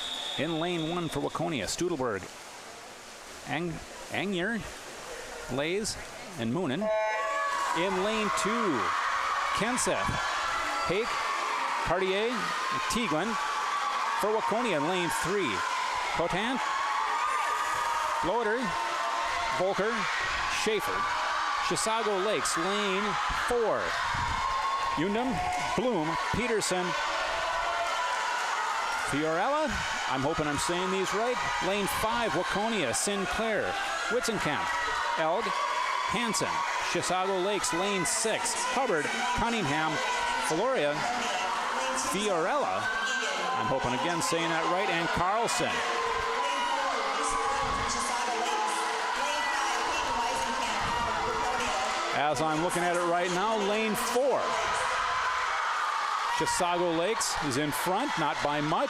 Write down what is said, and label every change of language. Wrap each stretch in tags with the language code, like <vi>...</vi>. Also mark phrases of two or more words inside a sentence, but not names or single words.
<en>In lane 1 for Waconia, Studelberg, Angier, Lays, and Moonen. In lane 2, Kenseth, Hake, Cartier, and Teaglin. For Waconia in lane 3, Cotan, Bloder, Volker, Schaefer. Chisago Lakes, lane 4, Undum, Bloom, Peterson, Fiorella, I'm hoping I'm saying these right. Lane 5, Waconia, Sinclair, Witzenkamp, Elg, Hansen. Chisago Lakes, lane 6, Hubbard, Cunningham, Floria, Fiorella, I'm hoping again saying that right, and Carlson. As I'm looking at it right now, lane 4. Chisago Lakes is in front, not by much.</en>